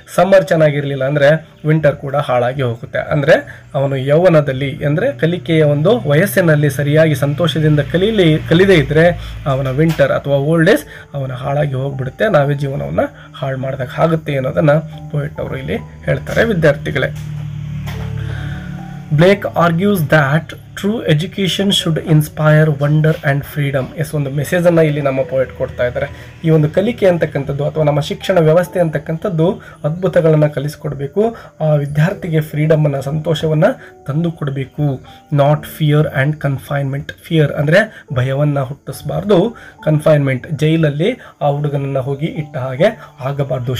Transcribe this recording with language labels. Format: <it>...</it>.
<kn>Summer ಚೆನ್ನಾಗಿರಲಿಲ್ಲ ಅಂದರೆ winter ಕೂಡ ಹಾಳಾಗಿ ಹೋಗುತ್ತೆ. ಅಂದರೆ ಅವನು ಯೌವನದಲ್ಲಿ ಅಂದರೆ ಕಲಿಕೆಯ ಒಂದು ವಯಸ್ಸಿನಲ್ಲಿ ಸರಿಯಾಗಿ ಸಂತೋಷದಿಂದ ಕಲಿದೇ ಇದ್ದರೆ ಅವನ ವಿಂಟರ್ ಅಥವಾ ಓಲ್ಡ್ ಏಜ್ ಅವನ ಹಾಳಾಗಿ ಹೋಗ್ಬಿಡುತ್ತೆ, ನಾವೇ ಜೀವನವನ್ನು ಹಾಳು ಮಾಡಿದಾಗ ಆಗುತ್ತೆ ಅನ್ನೋದನ್ನು ಪೋಯಿಟ್ ಅವರು ಇಲ್ಲಿ ಹೇಳ್ತಾರೆ. ವಿದ್ಯಾರ್ಥಿಗಳೇ,</kn> <en>Blake argues that true education should inspire wonder and freedom.</en> <kn>ಒಂದು ಮೆಸೇಜನ್ನು ಇಲ್ಲಿ ನಮ್ಮ ಪೋಯಿಟ್ ಕೊಡ್ತಾ ಇದ್ದಾರೆ. ಈ ಒಂದು ಕಲಿಕೆ ಅಂತಕ್ಕಂಥದ್ದು ಅಥವಾ ನಮ್ಮ ಶಿಕ್ಷಣ ವ್ಯವಸ್ಥೆ ಅಂತಕ್ಕಂಥದ್ದು ಅದ್ಭುತಗಳನ್ನು ಕಲಿಸ್ಕೊಡ್ಬೇಕು, ಆ ವಿದ್ಯಾರ್ಥಿಗೆ ಫ್ರೀಡಮನ್ನು ಸಂತೋಷವನ್ನು ತಂದು ಕೊಡಬೇಕು.</kn> <en>Not fear and confinement.</en> <kn>Fear ಅಂದರೆ ಭಯವನ್ನು ಹುಟ್ಟಿಸಬಾರ್ದು, ಕನ್ಫೈನ್ಮೆಂಟ್ ಜೈಲಲ್ಲಿ ಆ ಹುಡುಗನನ್ನು ಹೋಗಿ ಇಟ್ಟ ಹಾಗೆ ಆಗಬಾರ್ದು.</kn>